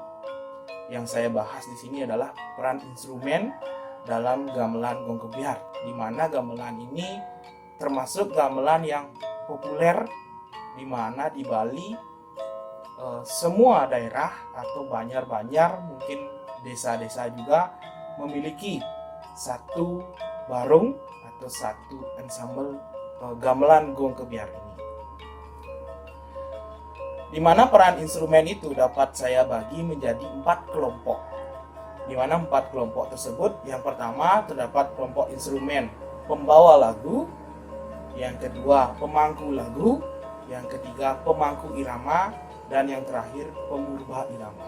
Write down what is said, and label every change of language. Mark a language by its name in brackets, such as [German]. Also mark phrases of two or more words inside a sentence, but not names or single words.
[Indonesian] Yang saya bahas di sini adalah peran instrumen dalam gamelan Gong Kebiar, di mana gamelan ini termasuk gamelan yang populer, di mana di Bali semua daerah atau banjar-banjar, mungkin desa-desa juga memiliki satu barung atau satu ensemble gamelan gong kebiar ini. Di mana peran instrumen itu dapat saya bagi menjadi 4 kelompok. Di mana 4 kelompok tersebut, yang pertama terdapat kelompok instrumen pembawa lagu, yang kedua pemangku lagu, yang ketiga pemangku irama, dan yang terakhir pemurba irama.